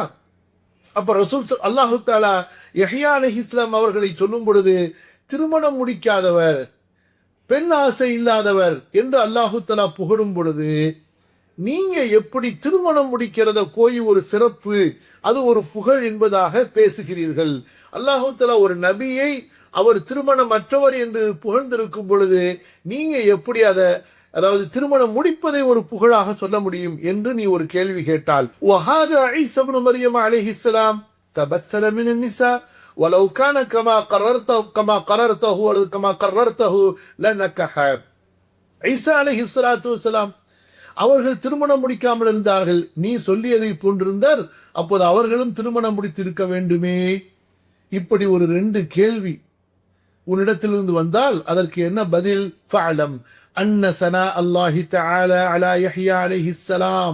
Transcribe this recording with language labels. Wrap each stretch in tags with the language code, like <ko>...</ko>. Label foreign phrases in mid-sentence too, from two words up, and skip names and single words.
<ta>அப்ப ரசூல் அல்லாஹு தஆலா யஹ்யா அலைஹிஸ்ஸலாம் அவர்களை சொல்லும் பொழுது திருமணம் முடிக்காதவர், பெண் ஆசை இல்லாதவர் என்று அல்லாஹு தஆலா புகழும் பொழுது நீங்க எப்படி திருமணம் முடிக்கிறத போய் ஒரு சிறப்பு, அது ஒரு புகழ் என்பதாக பேசுகிறீர்கள்? அல்லாஹு தஆலா ஒரு நபியை அவர் திருமணமற்றவர் என்று புகழ்ந்திருக்கும் பொழுது நீங்க எப்படி அதை அதாவது திருமணம் முடிப்பதை ஒரு புகழாக சொல்ல முடியும் என்று நீ ஒரு கேள்வி கேட்டால்,</ta> <ar>وهذا عيسى ابن مريم عليه السلام تبثل من النساء ولو كان كما قررته لنكح.</ar> <ta>ஈசா</ta> <ar>عليه الصلاة والسلام</ar> <ta>அவர்கள் திருமணம் முடிக்காமல் இருந்தார்கள், நீ சொல்லியதை போன்றிருந்தார், அப்போது அவர்களும் திருமணம் முடித்திருக்க வேண்டுமே. இப்படி ஒரு 2 கேள்வி உன்னிடத்திலிருந்து வந்தால் அதற்கு என்ன பதில்?</ta> <ar>فاعلم أن ثناء الله تعالى على يحيى عليه السلام.</ar>